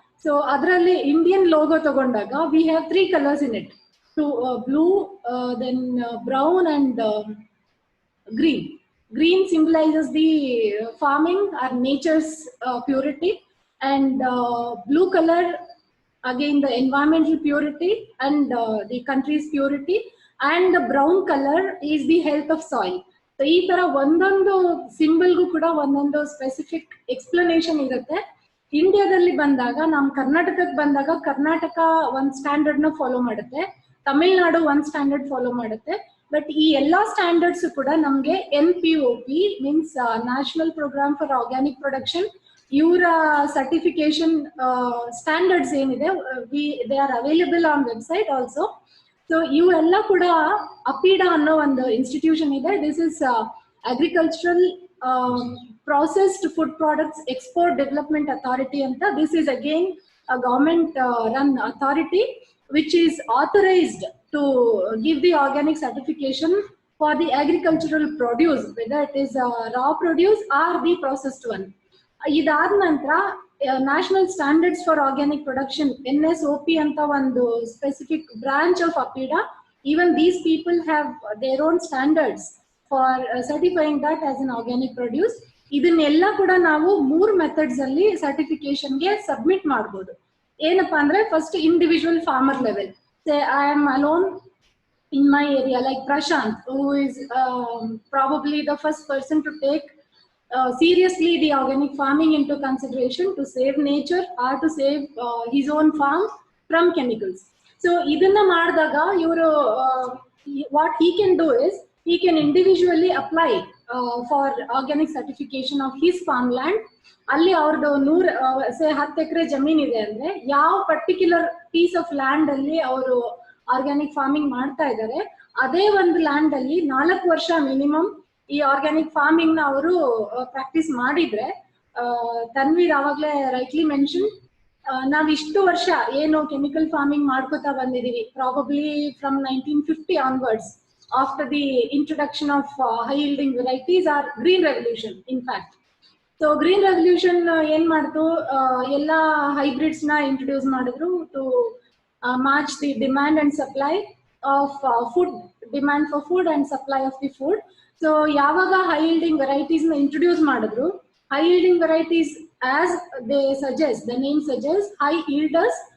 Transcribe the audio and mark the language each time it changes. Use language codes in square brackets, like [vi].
[en] So [kn] adralli [en] Indian logo [kn] tagondaga [en] we have 3 colors in it, blue, then brown and green. Green symbolizes the farming or nature's purity, and blue color again the environmental purity and the country's purity, and the brown color is the health of soil. [kn] So ಈ ತರ ಒಂದೊಂದು ಸಿಂಬಲ್ಗೂ ಕೂಡ ಒಂದೊಂದು specific explanation ಇರುತ್ತೆ. ಇಂಡಿಯಾದಲ್ಲಿ ಬಂದಾಗ, ನಮ್ ಕರ್ನಾಟಕಕ್ಕೆ ಬಂದಾಗ ಕರ್ನಾಟಕ ಒಂದ್ ಸ್ಟ್ಯಾಂಡರ್ಡ್ ನ ಫಾಲೋ ಮಾಡುತ್ತೆ, ತಮಿಳ್ನಾಡು ಒಂದ್ ಸ್ಟ್ಯಾಂಡರ್ಡ್ ಫಾಲೋ ಮಾಡುತ್ತೆ. ಬಟ್ ಈ ಎಲ್ಲಾ ಸ್ಟ್ಯಾಂಡರ್ಡ್ಸ್ ಕೂಡ ನಮ್ಗೆ NPOP means national programme for organic production, ಇವರ ಸರ್ಟಿಫಿಕೇಶನ್ ಸ್ಟ್ಯಾಂಡರ್ಡ್ಸ್ ಏನಿದೆ [en] They are available on website also. [kn] So ಇವೆಲ್ಲ ಕೂಡ ಅಪಿಡಾ ಅನ್ನೋ ಒಂದು ಇನ್ಸ್ಟಿಟ್ಯೂಷನ್ ಇದೆ. [en] this is agricultural processed food products export development authority [kn] anta. [en] This is again a government run authority which is authorized to give the organic certification for the agricultural produce, whether it is raw produce or the processed one. [kn] Idad nantra [en] national standards for organic production NSOP [kn] anta ಒಂದು [en] specific branch of APIDA. Even these people have their own standards for certifying that as an organic produce. [kn] ಇದನ್ನೆಲ್ಲ ಕೂಡ ನಾವು 3 methods ಅಲ್ಲಿ certification ಗೆ submit ಮಾಡಬಹುದು. ಏನಪ್ಪಾ ಅಂದ್ರೆ, [en] First individual farmer level. Say I am alone in my area, like Prashant, who is probably the first person to take seriously the organic farming into consideration to save nature or to save his own farm from chemicals. So [kn] idanna ಮಾಡಿದಾಗ ಇವರು [en] what he can do is he can individually apply for organic certification of his farmland. [kn] ಅಲ್ಲಿ ಅವ್ರದ್ದು 10 ಎಕರೆ ಜಮೀನ್ ಇದೆ ಅಂದ್ರೆ, ಯಾವ particular piece of land ಅಲ್ಲಿ ಅವರು ಆರ್ಗ್ಯಾನಿಕ್ ಫಾರ್ಮಿಂಗ್ ಮಾಡ್ತಾ ಇದ್ದಾರೆ, ಅದೇ ಒಂದು ಲ್ಯಾಂಡ್ ಅಲ್ಲಿ 4 ವರ್ಷ ಮಿನಿಮಮ್ ಈ ಆರ್ಗ್ಯಾನಿಕ್ ಫಾರ್ಮಿಂಗ್ ನ ಅವರು ಪ್ರಾಕ್ಟೀಸ್ ಮಾಡಿದ್ರೆ, ತನ್ವೀರ್ ಆವಾಗ್ಲೇ ರೈಟ್ಲಿ ಮೆನ್ಷನ್, ನಾವ್ ಇಷ್ಟು ವರ್ಷ ಏನು ಕೆಮಿಕಲ್ ಫಾರ್ಮಿಂಗ್ ಮಾಡ್ಕೋತಾ ಬಂದಿದೀವಿ, [en] Probably from 1950 onwards, after the introduction of high yielding varieties or green revolution in fact. So green revolution [kn] ಏನ್ ಮಾಡ್ತು, ಎಲ್ಲ [en] hybrids ನ introduce [kn] ಮಾಡಿದ್ರು [en] to match the demand and supply of food, demand for food and supply of the food. So [kn] ಯಾವಾಗ [en] high yielding varieties ನ introduce [kn] ಮಾಡಿದ್ರು, [en] high yielding varieties as they suggest, the name suggests, high yielders.